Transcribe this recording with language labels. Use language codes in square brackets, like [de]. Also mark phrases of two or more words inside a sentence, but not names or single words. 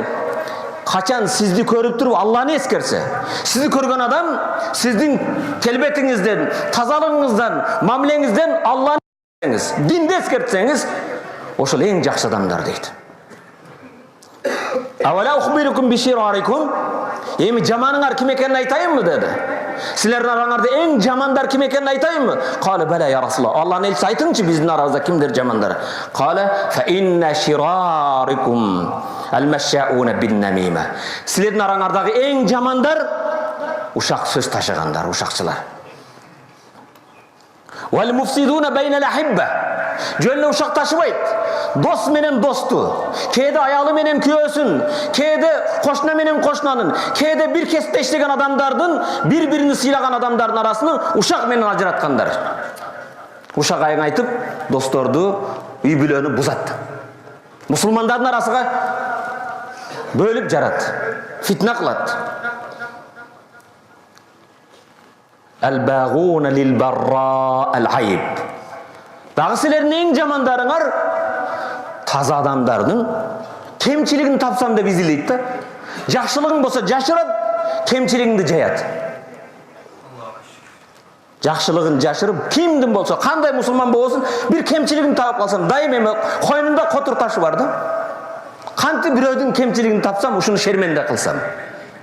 [ky] Качан сизди көрүп туруп Алланы эскерсе, сизди көргөн адам сиздин келбетиңизден, тазалыгыңыздан, мамилеңизден Алланы эскерсеңиз, динди эскертсеңиз, ошол эң жакшы адамдар дейт. [ar] ألا أخبركم بشراركم, [ky] эми жаманыңар ким экенин айтайынбы деді. Силердин араңарда эң жамандар ким экенин айтайынбы? [ar] قالوا بلى يا رسول الله. [ky] Алланын элчиси айтыңчы биздин арабызда кимдер жамандар? [ar] قال فإن شراركم المشاؤون بالنميمة. [ky] Силердин араңардагы эң жамандар ушак сөз ташыгандар, ушакчылар. [ar] والمفسدون بين الأحبة. [ky] Жөнүнө ушак ташыбайт. Дос менен досту, кээде аялы менен күйөөсүн, кээде кошна менен кошнанын, кээде бир кесипте иштеген адамдардын, бири-бирини сыйлаган адамдардын арасын ушак менен ажыраткандар. Ушак айың айтып, досторду, үй бүлөнү бузат. Мусулмандардын арасыга бөлүп жарат, фитна кылат. [ar] الباغون للبراء العيب. [ky] Дағы сілердің ең жамандарыңар таза адамдардың кемчилигин тапсам деп изилейт да. Жакшылыгың болса жашырат, кемчилигиңди жаят. Жакшылыгын жашырып, кимдин болса, кандай мусулман болсын, бир кемчилигин таап калсам, дайым эми койнунда котур ташы бар да. Кантип бирөөдүн кемчилигин тапсам, ушуну шерменде кылсам.